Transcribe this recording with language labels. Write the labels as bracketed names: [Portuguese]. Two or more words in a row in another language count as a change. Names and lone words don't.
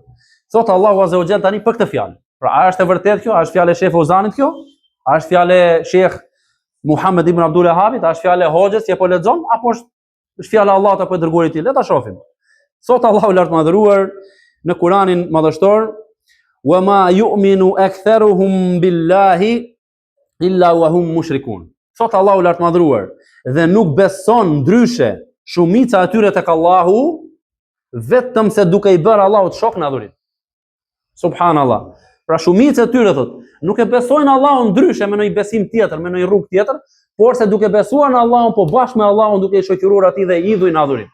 [Albanian] Thot Allahu [Arabic] عز وجل [Albanian] tani për këtë fjalë. Pra a është e vërtetë kjo? A është fjalë e Sheh Fauzanit kjo? A është fjalë e Sheikh Muhammed ibn Abdul Wahhabit? A është fjalë e hoxhës që po lexon apo është fjalë e Allahut apo e dërguarit i tij? Le ta shohim. Thot Allahu i lartëmadhruar në Kur'anin madhështor: [Arabic] "وما يؤمن أكثرهم بالله إلا وهم مشركون." [Albanian] Thot Allahu i lartëmadhruar, dhe nuk beson ndryshe shumica e tyre tek Allahu vetëm se duke i bërë Allahut shok në adhurim. Subhanallah. Pra shumica e tyre thot, nuk e besojnë Allahun ndryshe me ndonjë besim tjetër, me ndonjë rrugë tjetër, por se duke besuar në Allahun, po bashkë me Allahun duke i shoqëruar atij dhe i idhuj në adhurim.